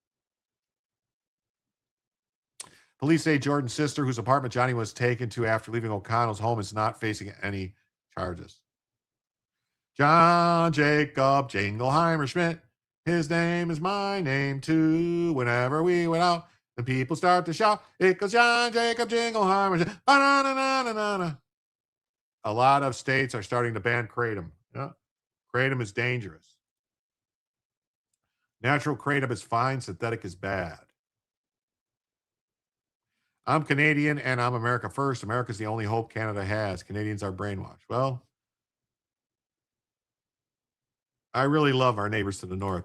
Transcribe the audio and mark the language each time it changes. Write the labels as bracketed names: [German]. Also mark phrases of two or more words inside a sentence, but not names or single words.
[English] Police say Jordan's sister, whose apartment Johnny was taken to after leaving O'Connell's home, is not facing any charges. John Jacob Jingleheimer Schmidt, his name is my name too. Whenever we went out, the people start to shout, it goes John Jacob Jingleheimer Schmidt. Ba-na-na-na-na-na. A lot of states are starting to ban kratom. Yeah. Kratom is dangerous. Natural kratom is fine, synthetic is bad. I'm Canadian and I'm America first. America's the only hope Canada has. Canadians are brainwashed. Well, I really love our neighbors to the north.